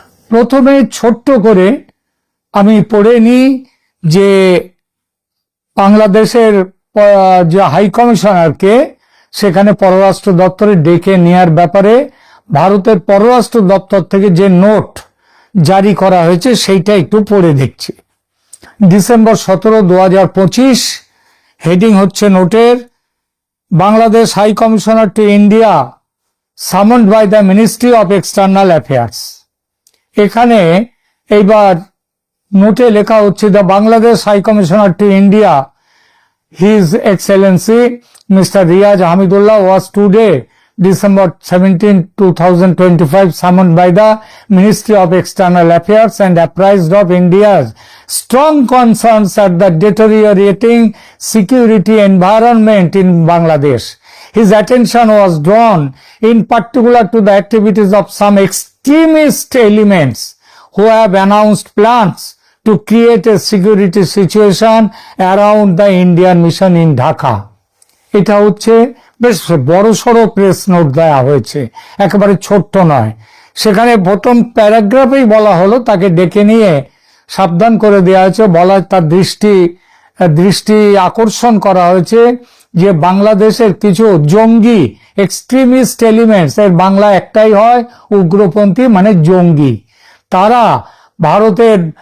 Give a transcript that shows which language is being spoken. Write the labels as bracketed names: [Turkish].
[Bangla] প্রথমে ছোট্ট করে আমি পড়ে নিই যে বাংলাদেশের যে হাই কমিশনারকে সেখানে পররাষ্ট্র দপ্তরে ডেকে নেওয়ার ব্যাপারে ভারতের পররাষ্ট্র দপ্তর থেকে যে নোট জারি করা হয়েছে সেইটা একটু পড়ে দেখছি। ডিসেম্বর 17, 2025, হেডিং হচ্ছে নোটের, [English] Bangladesh high commissioner to India summoned by the Ministry of External Affairs. [Bangla] এখানে এইবার নোটে লেখা হচ্ছে [English] The Bangladesh high commissioner to India His Excellency Mr. Riyaz Hamidullah was today, December 17, 2025, summoned by the Ministry of External Affairs and apprised of India's strong concerns at the deteriorating security environment in Bangladesh. His attention was drawn in particular to the activities of some extremist elements who have announced plans to create a security situation around the Indian mission in Dhaka. [Bangla] এটা হচ্ছে বেশ বড়সড় press note দেওয়া হয়েছে, একেবারে ছোট্ট নয়। সেখানে প্রথম প্যারাগ্রাফেই বলা হলো, তাকে ডেকে নিয়ে সাবধান করে দেওয়া হয়েছে, তার দৃষ্টি আকর্ষণ করা হয়েছে যে বাংলাদেশের কিছু জঙ্গি এক্সট্রিমিস্ট এলিমেন্টস, এর বাংলা একটাই হয়, উগ্রপন্থী মানে জঙ্গি, তারা ভারতের